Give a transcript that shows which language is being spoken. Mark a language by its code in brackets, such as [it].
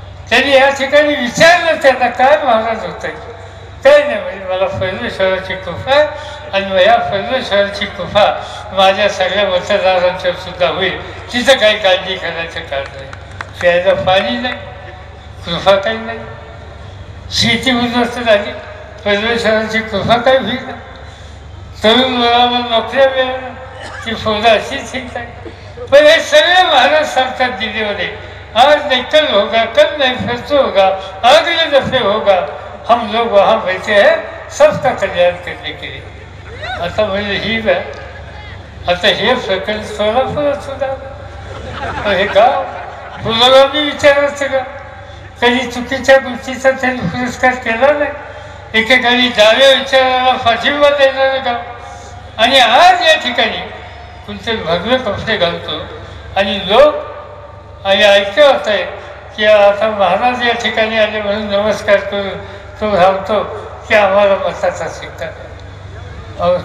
[mr] त्यांनी या ठिकाणी विचारलं त्यांना काय महाराज होत आहे, काय नाही, म्हणजे मला परमेश्वराची कृपा आणि या परमेश्वराची कृपा माझ्या सगळ्या मतदारांच्यावर सुद्धा होईल, तिथं काही काळजी करायचं कारण नाही. प्यायला पाणी नाही, कृपा काही नाही, शेती उद्ध्वस्त झाली, परमेश्वराची कृपा काही होईल. तरुण मुलांना नोकऱ्या मिळाल्या, ती फौजा अशीच ठीक आहे. पण हे सगळे महाराज सांगतात दिल्लीमध्ये, [hi] आज नहीं कल होगा, कल नहीं फिर तो होगा, अगले दफे होगा, हम लोग वहाँ बैठे हैं सबका कल्याण करने के लिए. [mr] आता म्हणजे ही आता हे प्रकरण सोलापुरात सुद्धा हे गाव पुरोगामी विचारायचं का, कधी चुकीच्या गोष्टीचा त्यांनी पुरस्कार केला नाही. एकेकाळी डाव्या विचाराला पाठिंबा देणारं गाव, आणि आज या ठिकाणी कोणते भगवे कपडे घालतो आणि लोक आणि ऐकत होत आहे की आता महाराज या ठिकाणी आले म्हणून नमस्कार करून तो सांगतो की आम्हाला मताचा शिक्का द्या.